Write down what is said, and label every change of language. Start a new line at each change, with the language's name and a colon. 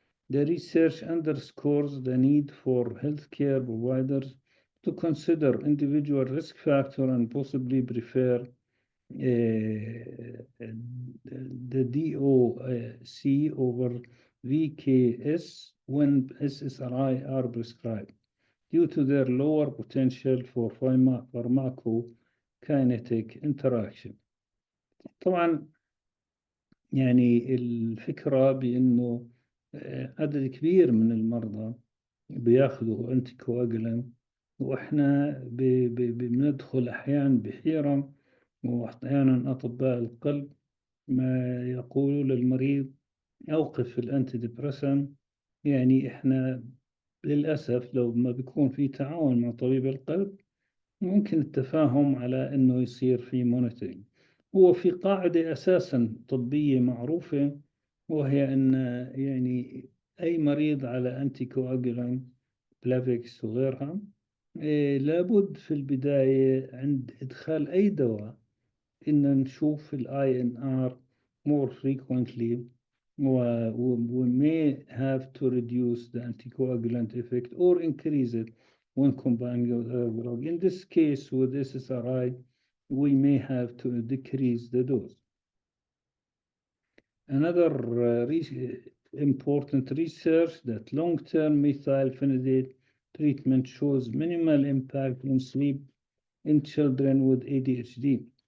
English: The research underscores the need for healthcare providers to consider individual risk factors and possibly prefer the DOC over VKS when SSRI are prescribed, due to their lower potential for pharmacokinetic interaction.
Arabic: طبعا يعني الفكرة بأنه عدد كبير من المرضى بياخذوا أنتي كواجولانت، وإحنا بندخل أحيانا بحيرة، وأحيانا أطباء القلب ما يقولوا للمريض أوقف الأنتي ديبريسن. يعني إحنا للأسف لو ما بيكون في تعاون مع طبيب القلب ممكن التفاهم على أنه يصير في مونيتورينج. هو في قاعدة أساسا طبية معروفة، وهي أن يعني أي مريض على أنتي كواجولانت بلافيكس وغيرها لابد في البداية عند إدخال أي دواء إن نشوف ال INR
English: more frequently. We may have to reduce the anticoagulant effect or increase it when combining with other drug. In this case, with SSRI, we may have to decrease the dose. Another important research that long-term methylphenidate treatment shows minimal impact on sleep in children with ADHD.